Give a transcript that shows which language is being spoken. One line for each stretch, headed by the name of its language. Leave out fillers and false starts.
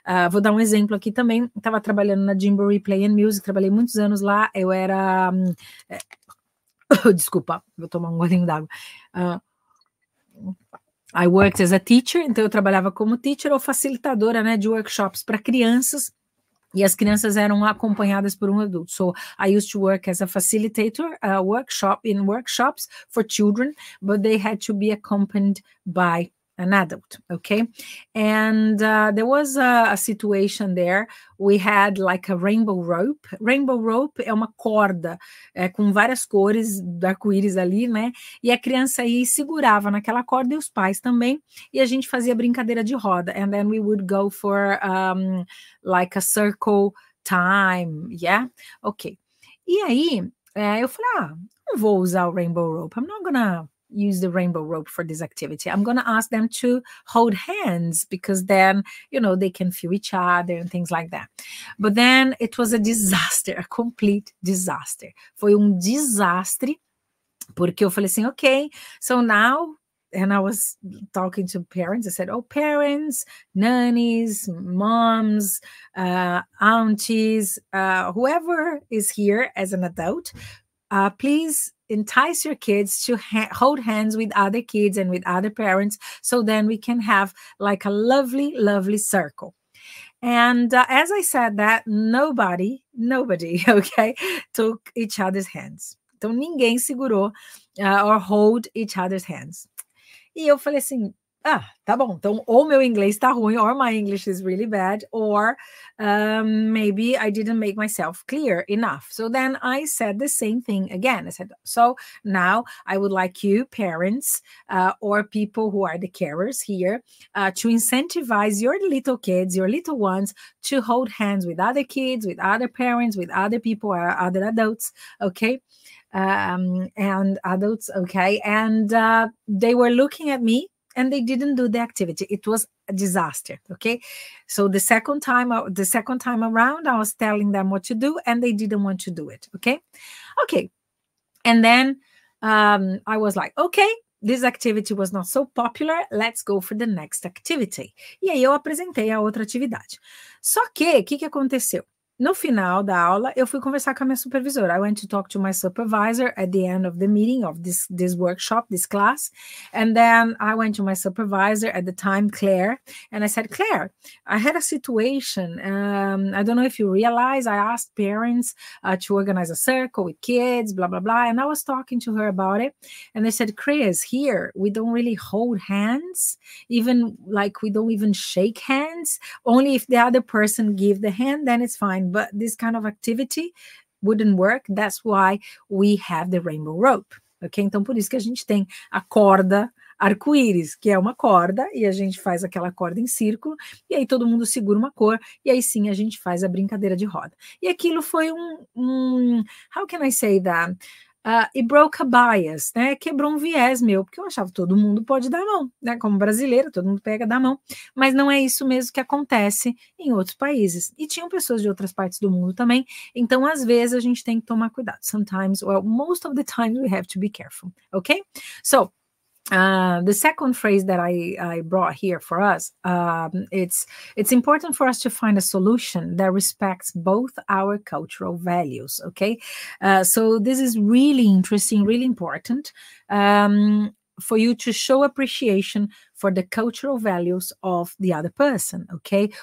Portuguese: Vou dar um exemplo aqui também. Estava trabalhando na Gymboree Play and Music, trabalhei muitos anos lá. Eu era desculpa, vou tomar um golinho d'água.
English: I worked as a teacher,
Portuguese: então eu trabalhava como teacher ou facilitadora, né, de workshops para crianças. E as crianças eram acompanhadas por um adulto.
English: So I used to work as a facilitator, workshops for children, but they had to be accompanied by an adult, okay? And there was a situation there. We had like a rainbow rope.
Portuguese: Rainbow rope é uma corda com várias cores do arco-íris ali, né? E a criança aí segurava naquela corda e os pais também. E a gente fazia brincadeira de roda.
English: And then we would go for like a circle time, yeah? Ok.
Portuguese: E aí, eu falei, não vou usar o rainbow rope.
English: I'm not gonna use the rainbow rope for this activity. I'm going to ask them to hold hands because then, you know, they can feel each other and things like that. But then it was a disaster, a complete disaster.
Portuguese: Foi desastre, porque eu falei assim,
English: okay, so now, and I was talking to parents, I said, oh, parents, nannies, moms, aunties, whoever is here as an adult, please entice your kids to hold hands with other kids and with other parents, so then we can have like a lovely, lovely circle. And as I said that, nobody, okay, took each other's hands.
Portuguese: Então, ninguém segurou
English: or hold each other's hands.
Portuguese: E eu falei assim, tá bom. Então, ou meu inglês tá ruim,
English: or my English is really bad, or maybe I didn't make myself clear enough. So then I said the same thing again. I said, so now I would like you, parents, or people who are the carers here, to incentivize your little kids, your little ones, to hold hands with other kids, with other parents, with other people, or other adults, okay? And adults, okay? And they were looking at me, and they didn't do the activity. It was a disaster, okay? So the second time around, I was telling them what to do, and they didn't want to do it, okay? Okay. And then I was like, okay, this activity was not so popular, let's go for the next activity.
Portuguese: E aí eu apresentei a outra atividade. Só que, o que aconteceu? No final da aula, eu fui conversar com a minha supervisora.
English: I went to talk to my supervisor at the end of the meeting of this workshop, this class. And then I went to my supervisor at the time, Claire, and I said, Claire, I had a situation. I don't know if you realize, I asked parents to organize a circle with kids, blah, blah, blah. And I was talking to her about it. And they said, Chris, here, we don't really hold hands, even like we don't even shake hands. Only if the other person give the hand, then it's fine. But this kind of activity wouldn't work. That's why we have the rainbow rope. Ok?
Portuguese: Então, por isso que a gente tem a corda arco-íris, que é uma corda, e a gente faz aquela corda em círculo, e aí todo mundo segura uma cor, e aí sim a gente faz a brincadeira de roda. E aquilo foi
English: how can I say that? It broke a bias,
Portuguese: né? Quebrou viés meu, porque eu achava que todo mundo pode dar a mão, né? Como brasileira, todo mundo pega da mão, mas não é isso mesmo que acontece em outros países. E tinham pessoas de outras partes do mundo também, então às vezes a gente tem que tomar cuidado.
English: Sometimes, well, most of the time we have to be careful, okay? So, the second phrase that I brought here for us, it's important for us to find a solution that respects both our cultural values, okay? So this is really interesting, really important for you to show appreciation for the cultural values of the other person, okay?